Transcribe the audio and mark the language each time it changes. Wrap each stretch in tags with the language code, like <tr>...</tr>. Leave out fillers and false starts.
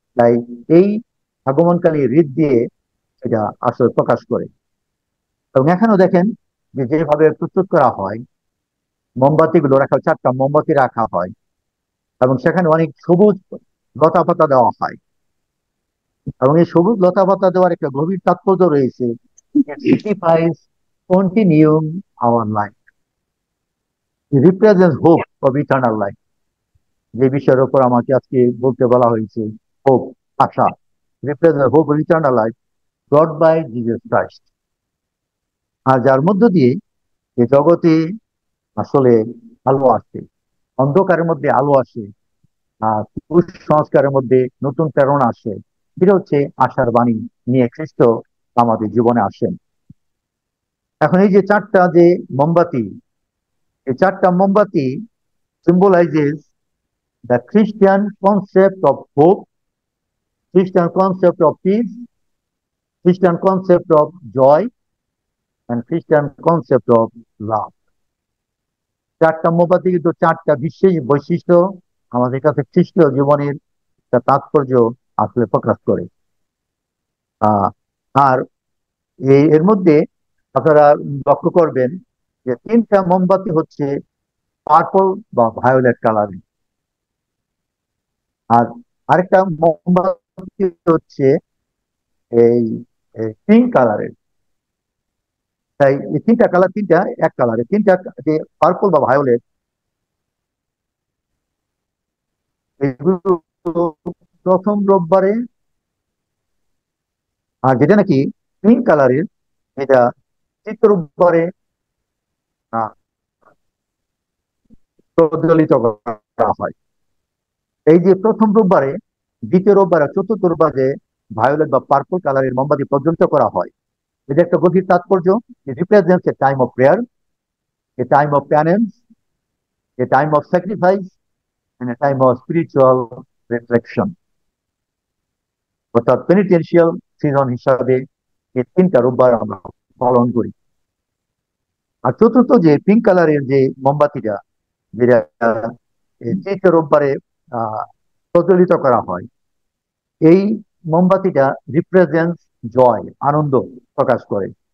<bn>তাই এই আগমনকালী রীত দিয়ে এটা আসলে প্রকাশ করে। এবং এখানেও দেখেন যে যেভাবে প্রস্তুত করা হয়, মোমবাতিগুলো রাখা, 4টা মোমবাতি রাখা হয় এবং সেখানে অনেক সবুজ লতাপাতা দেওয়া হয়। এবং এই সবুজ লতাপাতা দেওয়ার একটা গভীর তাৎপর্য রয়েছে।</bn> <en>It signifies continuing our life. It represents hope of eternal life.</en> <bn>যে বিষয়ের উপর আমাকে আজকে বলতে বলা হয়েছে, hope, Asha,</bn> <en>represents hope of eternal life brought by Jesus Christ.</en> <bn>আর যার মধ্য দিয়ে এই জগতে আসলে আলো আসে, অন্ধকারের মধ্যে আলো আসে, আর কুসংস্কারের মধ্যে নতুন প্রেরণা আসে। এটা হচ্ছে আশার বাণী নিয়ে খ্রিস্ট আমাদের জীবনে আসেন। এখন এই যে 4টা যে মোমবাতি, এই 4টা মোমবাতি</bn> <en>symbolizes the Christian concept of hope, Christian concept of peace, Christian concept of joy, and Christian concept of love.</en> <bn>4টা মোমবাতি কিন্তু 4টা বিশেষ বৈশিষ্ট্য আমাদের কাছে খ্রিস্টীয় জীবনের একটা তাৎপর্য আসলে প্রকাশ করে। আহ আর এর মধ্যে আপনারা লক্ষ্য করবেন যে 3টা মোমবাতি হচ্ছে পার্পল বা ভায়োলেট কালারের, আর আরেকটা মোমবাতি হচ্ছে এই পিঙ্ক কালারের। তাই এই 3টা কালার, 3টা এক কালারের, 3টা যে পার্পল বা ভায়োলেট, এগুলো প্রথম রোববারে, আর যেটা নাকি পিঙ্ক কালারের এটা তৃতীয় রোববারে প্রজ্বলিত করা হয়। এই যে প্রথম রোববারে, দ্বিতীয় রোববারে, চতুর্থ রোববারে ভায়োলেট বা পার্পল কালারের মোমবাতি প্রজ্বলিত করা হয়। এটা একটা গভীর তাৎপর্য।</bn> <en>It represents a time of prayer, a time of penance, a time of sacrifice, and a time of spiritual reflection.</en> <bn>অর্থাৎ পেনিটেন্সিয়াল সিজন হিসাবে এই 3টা রোববার আমরা পালন করি। আর চতুর্থ যে পিঙ্ক কালারের যে মোমবাতিটা, যেটা তৃতীয় রোববারে প্রজ্বলিত করা হয়, এই মোমবাতিটা রিপ্রেজেন্টস জয়, আনন্দ প্রকাশ করে।</bn>